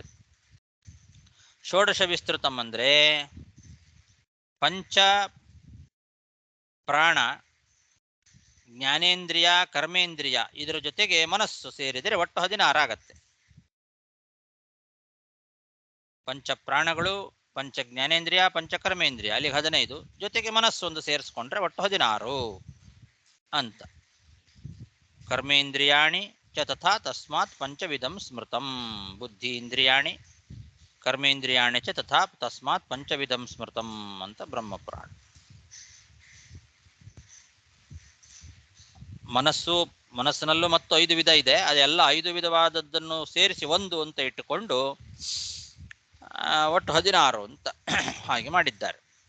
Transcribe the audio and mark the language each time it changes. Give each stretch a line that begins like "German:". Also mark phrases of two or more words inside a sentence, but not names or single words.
Sanskrit: ಷೋಡಶ ವಿಸ್ತೃತಂ
Kannada: ಅಂದರೆ ಪಂಚ ಪ್ರಾಣ, ಜ್ಞಾನೇಂದ್ರಿಯ, ಕರ್ಮೇಂದ್ರಿಯ ಇದರ ಜೊತೆಗೆ ಮನಸ್ಸು ಸೇರಿದರೆ ಒಟ್ಟು 16 ಆಗತ್ತೆ. ಪಂಚ ಪ್ರಾಣಗಳು, ಪಂಚ ಜ್ಞಾನೇಂದ್ರಿಯ, ಪಂಚ ಕರ್ಮೇಂದ್ರಿಯ, ಅಲ್ಲಿಗೆ 15, ಜೊತೆಗೆ ಮನಸ್ಸೊಂದು ಸೇರಿಸ್ಕೊಂಡ್ರೆ ಒಟ್ಟು 16 ಅಂತ.
Sanskrit: ಕರ್ಮೇಂದ್ರಿಯಾಣಿ ಚ ತಥಾ ತಸ್ಮಾತ್ ಪಂಚವಿಧಂ ಸ್ಮೃತಂ ಬುದ್ಧಿ ಇಂದ್ರಿಯಾಣಿ ಕರ್ಮೇಂದ್ರಿಯಾಣಿ ಚ ತಥಾ ತಸ್ಮಾತ್ ಪಂಚವಿಧಂ ಸ್ಮೃತಂ ಅಂತ ಬ್ರಹ್ಮಪುರಾಣ.
Kannada: ಮನಸ್ಸಿನಲ್ಲೂ ಮತ್ತು 5 ವಿಧ ಇದೆ. ಅದೆಲ್ಲ 5 ವಿಧವಾದದ್ದನ್ನು ಸೇರಿಸಿ 1 ಅಂತ ಇಟ್ಟುಕೊಂಡು ಒಟ್ಟು 16 ಅಂತ ಹಾಗೆ ಮಾಡಿದ್ದಾರೆ.